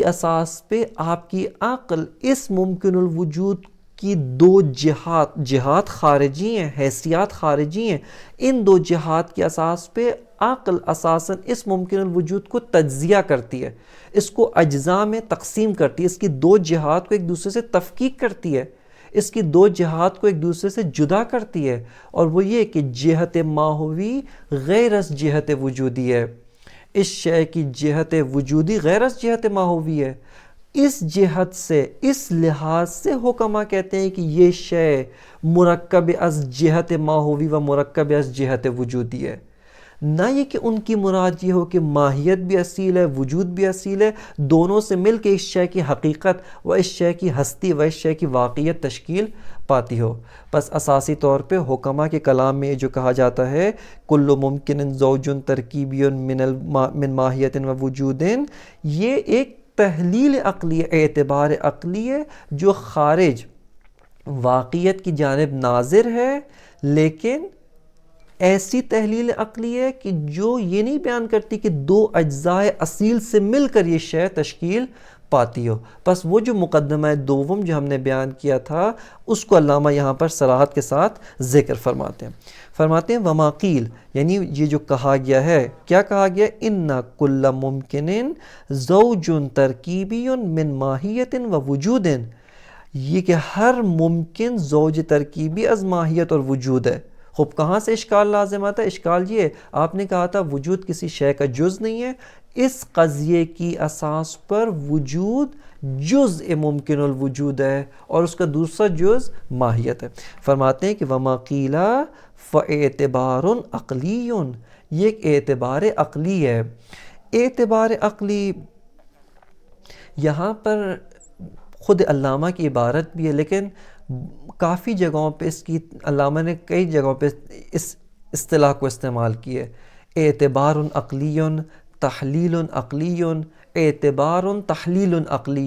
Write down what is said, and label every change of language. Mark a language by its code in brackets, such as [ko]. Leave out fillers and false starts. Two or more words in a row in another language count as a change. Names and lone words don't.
[ur] اساس پہ آپ کی عقل اس ممکن الوجود کی 2 جہات خارجی ہیں، حیثیات خارجی ہیں، ان 2 جہات کی اساس پہ عقل اساساً اس ممکن الوجود کو تجزیہ کرتی ہے، اس کو اجزاء میں تقسیم کرتی ہے، اس کی 2 جہات کو ایک دوسرے سے تفکیک کرتی ہے، اس کی 2 جہات کو ایک دوسرے سے جدا کرتی ہے، اور وہ یہ کہ جہت ماہوی غیر از جہت وجودی ہے. اس شے کی جہت وجودی غیر از جہت ماہوی ہے، اس جہت سے، اس لحاظ سے حکماء کہتے ہیں کہ یہ شے مرکب از جہت ماہوی و مرکب از جہت وجودی ہے، نہ یہ کہ ان کی مراد یہ ہو کہ ماہیت بھی اصیل ہے، وجود بھی اصیل ہے، دونوں سے مل کے اس شے کی حقیقت و اس شے کی ہستی و اس شے کی واقعیت تشکیل پاتی ہو۔ بس اساسی طور پہ حکماء کے کلام میں جو کہا جاتا ہے [ar] کل ممکن زوج ترکیبی من ماہیت و وجود، [ur] یہ ایک تحلیل عقلی، اعتبار عقلی ہے جو خارج واقعیت کی جانب ناظر ہے، لیکن ایسی تحلیل عقلی ہے کہ جو یہ نہیں بیان کرتی کہ دو اجزاء اصیل سے مل کر یہ شے تشکیل پاتی ہو۔ بس وہ جو مقدمہ دوم جو ہم نے بیان کیا تھا اس کو علامہ یہاں پر صراحت کے ساتھ ذکر فرماتے ہیں [ar] وما قیل، [ur] یعنی یہ جو کہا گیا ہے، کیا کہا گیا؟ [ar] ان کل ممکن زوج ترکیبی من ماہیت و وجود، [ur] یہ کہ ہر ممکن زوج ترکیبی از ماہیت اور وجود ہے۔ خوب کہاں سے اشکال لازم آتا ہے؟ اشکال یہ ہے، آپ نے کہا تھا وجود کسی شے کا جز نہیں ہے، اس قضیے کی اساس پر وجود جزء ممکن الوجود ہے اور اس کا دوسرا جز ماہیت ہے۔ فرماتے ہیں کہ [ar] وما قیلا فاعتبار عقلی، [ur] یہ ایک اعتبار عقلی ہے۔ اعتبار عقلی یہاں پر خود علامہ کی عبارت بھی ہے، لیکن کافی جگہوں پہ اس کی علامہ نے کئی جگہوں پہ اس اصطلاح کو استعمال کی ہے، اعتبار عقلی، تحلیل عقلی، اعتبار تحلیل عقلی۔